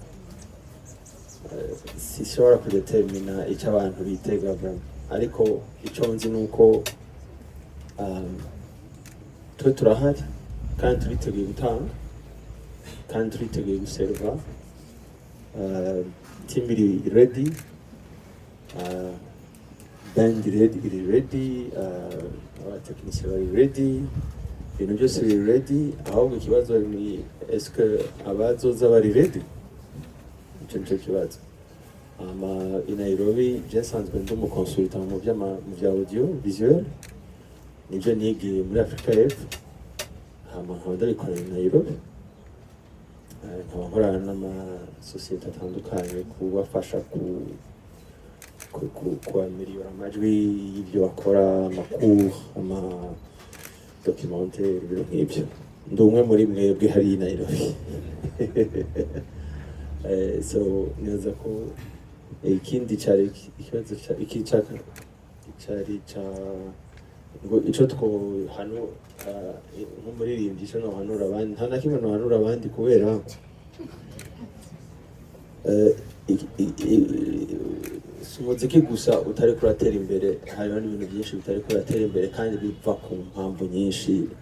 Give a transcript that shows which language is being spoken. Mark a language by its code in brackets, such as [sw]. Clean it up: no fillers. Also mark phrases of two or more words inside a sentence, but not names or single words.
[rn] sishobora kudetermina ico abantu bitega ariko ico nzi nuko twe turahari kandi turiteguye gutanga kandi turiteguye guserva team iri ready band iri ready abatekinisiye bari ready ibintu byose biri ready ahubwo ikibazo ni eske abazoza bari ready icyo nicyo kibazo i Nairobi nsanzwe ndi umukonsultant mu bya [fr] audio visuel [rn] nibyo nigiye muri Afrika y'Epfo nkaba ndabikorera i Nairobi nkaba nkorana n'amasosiyete atandukanye kubafasha kubamiriyora amajwi y'ibyo bakora amakuru amadocumente ibintu nk'ibyo ndi umwe muri mwebwe hari i Nairobi so neza ko ikindi cyari ikibazo cyari ngo ico hano nk'umuririmbyi ico nohanura abandi nta na kimwe nohanura abandi kubera umuziki gusa utari kuratera imbere hariho n'ibintu byinshi bitari kuratera imbere kandi biva ku mpamvu nyinshi